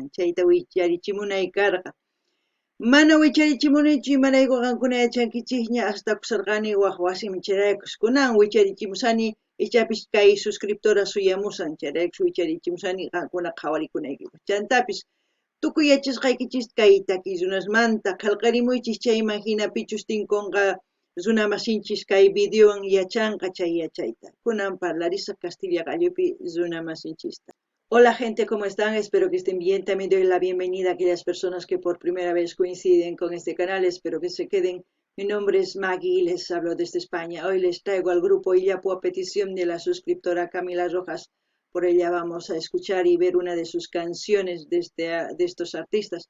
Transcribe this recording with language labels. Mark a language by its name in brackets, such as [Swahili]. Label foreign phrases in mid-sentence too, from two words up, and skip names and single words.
[Quechua] chayta wicharichimunay karqa mana wicharichimunichu imarayku qankuna yachankichis ña hasta kusarqani waq wasiman chayraykus kunan wicharichimusani ichapish kay suscriptora suyamusan chayraykus wicharichimusani qankuna qhawarikunaykipaq chantapish tukuy yachasqaykichis kay taki runasmanta qillqarimuychis chayman hinapichus tinkunqa runamasinchis kay videowan yachanqa chay yachayta kunan parlarisaq Castilla gallopi runamasinchista. [Spanish] Hola gente, ¿cómo están? Espero que estén bien. También doy la bienvenida a aquellas personas que por primera vez coinciden con este canal. Espero que se queden. Mi nombre es Magui y les hablo desde España. Hoy les traigo al grupo Illapu a petición de la suscriptora Camila Rojas. Por ella vamos a escuchar y ver una de sus canciones de estos artistas.